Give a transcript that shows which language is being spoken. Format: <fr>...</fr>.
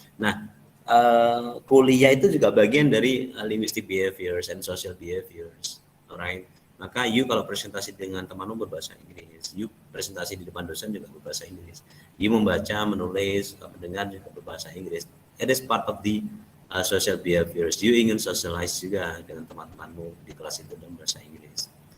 <id>Nah, kuliah itu juga bagian dari</id> <en>linguistic behaviors and social behaviors, alright?</en> <id>Maka you kalau presentasi dengan temanmu berbahasa Inggris, you presentasi di depan dosen juga berbahasa Inggris, you membaca, menulis, mendengar juga berbahasa Inggris.</id> <en>It is part of the social behaviors.</en> <id>You ingin socialize juga dengan teman-temanmu di kelas itu dalam bahasa Inggris.</id>